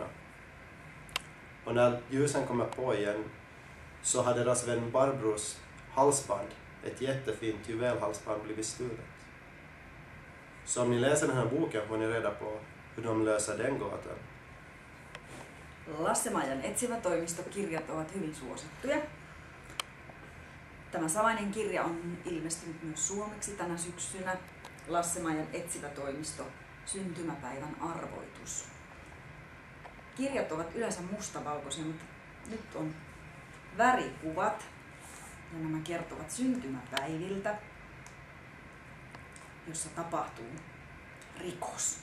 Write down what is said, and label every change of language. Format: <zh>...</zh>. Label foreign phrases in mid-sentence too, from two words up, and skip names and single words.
<sv>Och när ljusen kommer på igen så har deras vän Barbros halsband, ett jättefint juvelhalsband, blivit stulet. Så om ni läser den här boken får ni reda på hur de löser den gåtan.</sv> <fi>Lasse-Majan etsivätoimistokirjat ovat hyvin suosittuja. Tämä samainen kirja on ilmestynyt myös suomeksi tänä syksynä. Lasse-Majan etsivätoimisto, syntymäpäivän arvoitus. Kirjat ovat yleensä mustavalkoisia, mutta nyt on värikuvat ja nämä kertovat syntymäpäiviltä, jossa tapahtuu rikos.</fi>